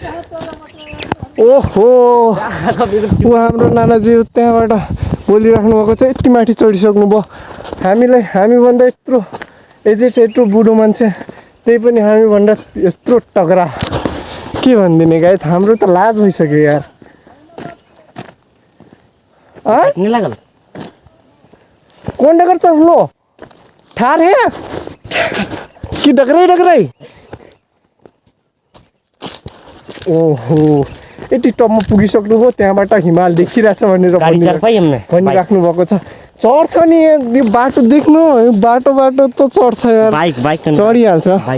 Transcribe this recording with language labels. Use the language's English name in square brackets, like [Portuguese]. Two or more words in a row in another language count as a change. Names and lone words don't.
[Nepali] ओहो, ऊ हाम्रो नानाजी त्यहाँबाट बोलिराख्नु भएको छ, यति माथि चढिसक्नु भयो। हामीभन्दा यत्रो एजेड यत्रो बुढो मान्छे, त्यही पनि हामीभन्दा यत्रो टगरा, के भनिदिने गाइज। हाम्रो त लाज भइसक्यो यार। [Hindi] कौन डगर चढ़ लो ठार है कि डगरै [Nepali] ओहो यति टपमा पुगिसक्नु हो, त्यहाँबाट हिमाल देखिरहेछ भनेर भनिराख्नु भएको छ। चढ्छ नि यो बाटो देख्नु, यो बाटो त चढ्छ यार, बाइक चढिहाल्छ।